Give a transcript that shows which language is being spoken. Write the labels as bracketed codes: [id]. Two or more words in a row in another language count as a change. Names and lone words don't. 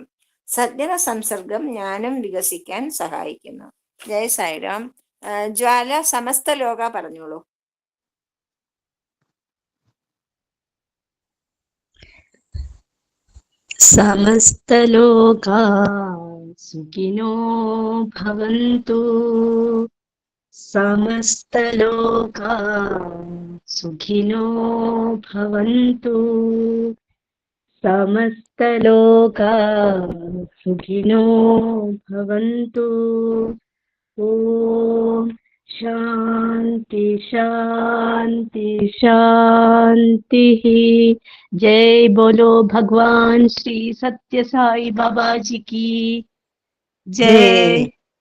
[ml] സജ്ജന സംസർഗം ജ്ഞാനം വികസിക്കാൻ സഹായിക്കുന്നു. ജയ സായിരാം. ജ്വാല സമസ്ത ലോക പറഞ്ഞോളൂ. [sa] സമസ്തലോകാ സുഖിനോ ഭവന്തു. സമസ്തലോകാ സുഖിനോ ഭവന്തു. സമസ്തലോകാ സുഖിനോ ഭവന്തു. ഓം शांति शांति शांति। [hi] जय बोलो भगवान श्री सत्य साई बाबा जी की जय।